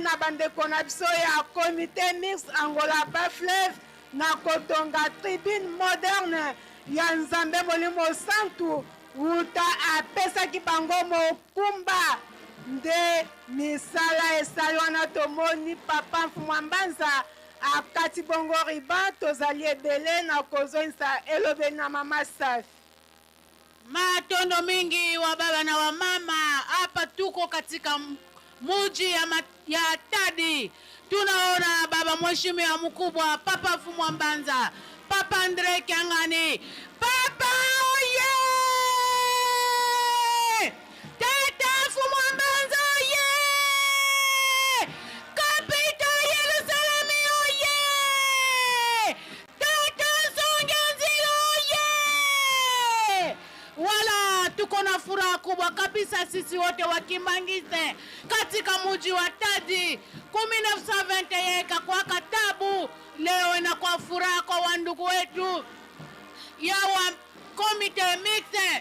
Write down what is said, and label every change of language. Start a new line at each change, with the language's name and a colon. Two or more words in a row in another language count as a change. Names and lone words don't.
Lingala: na bandeko na biso ya comité mixte Angola Bas-Fleuve na kotonga
French: tribune moderne
Lingala: ya Nzambe Molimo Santu wuta apesaki bango mokumba nde misala esali wana tomoni papa Mwambanza akati bongo riba tozali ebele na kozonisa elobeli na mama Safi.
Swahili: Matondo mingi wa baba na wa mama, hapa tuko katika muji ya Tadi. Tunaona baba mheshimiwa mkubwa papa Mwambanza, papa Andre Kiangani, papa oye! Tata Mwambanza oye! Kapita Yerusalemu oye! Tata Songanzilo oye! Wala tuko na furaha kubwa kabisa sisi wote wa Kimbangiste katika muji wa Tadi. 1920 ikakuwa katabu, leo inakuwa furaha kwa wandugu wetu ya wa komite mixte.